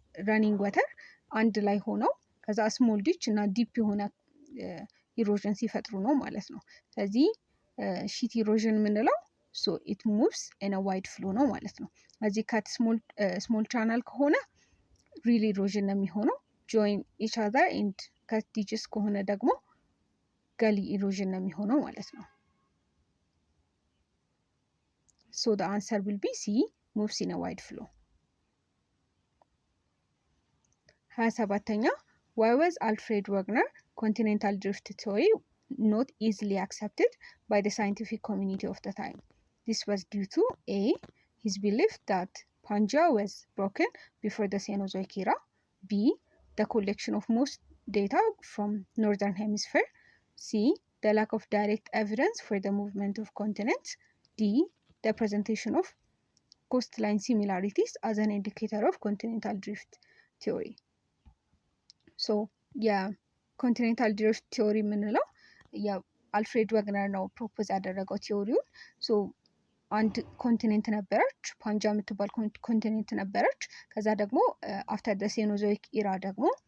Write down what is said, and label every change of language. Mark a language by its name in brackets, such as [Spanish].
[Amharic] ረኒንግ ወተር አንድ ላይ ሆነው ከዛ ስሞል ዲች እና ዲፕ የሆነ ኢሮዥን ሲፈጥሩ ነው ማለት ነው። ስለዚህ ሺት ኢሮዥን የምንለው [English] ሶ ኢት ሙቭስ ኢን አ ዋይድ ፍሎ [Amharic] ነው ማለት ነው። እዚህ ከት ስሞል ቻናል ከሆነ ሪል ኢሮዥን ነው የሚሆነው። [English] ጆይን ኢች አዘር ኤንድ ከት ዲችስ [Amharic] ከሆነ ደግሞ ገሊ ኢሮዥን ነው የሚሆነው ማለት ነው። ሶ [English] the answer will be C moves in a wide flow. 27ኛ why was Alfred Wegener continental drift theory not easily accepted by the scientific community of the time? This was due to A. his belief that Pangaea was broken before the Cenozoic era, B. the collection of most data from northern hemisphere, C. the lack of direct evidence for the movement of continents, D. the presentation of coastline similarities as an indicator of continental drift theory. [Amharic] So የኮንቲኔንታል ድሪፍት ቲዮሪ የምንለው የአልፍሬድ ወግነር ነው ፕሮፖዝ ያደረገው ቲዮሪውን። ሶ አንድ ኮንቲኔንት ነበረች፣ ፓንጃ የምትባል ኮንቲኔንት ነበረች። ከዛ ደግሞ [English] አፍተር ደ ሴኖዞይክ ኢራ [Amharic] ደግሞ